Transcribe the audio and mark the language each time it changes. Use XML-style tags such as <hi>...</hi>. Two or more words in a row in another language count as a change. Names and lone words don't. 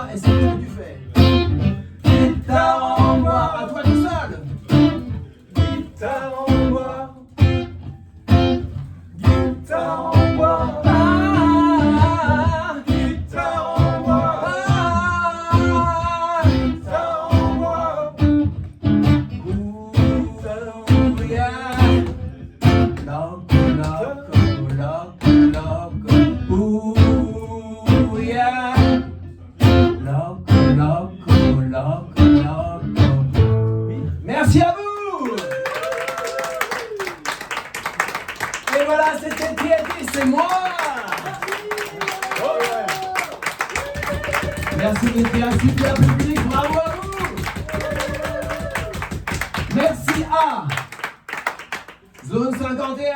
<fr>Et c'est ce que tu fais, guitare en bois, à toi tout seul, guitare en bois, guitare en bois, guitare en bois, guitare en bois. Ooh, yeah.</fr> <es>Loco, loco, loco, loco. Ooh, yeah. Loco, loco, loco, loco.</es> <fr>Merci à vous. Et voilà, c'était TNT, c'est moi. Merci d'être un super public, bravo à vous. Merci à Zone 51.</fr>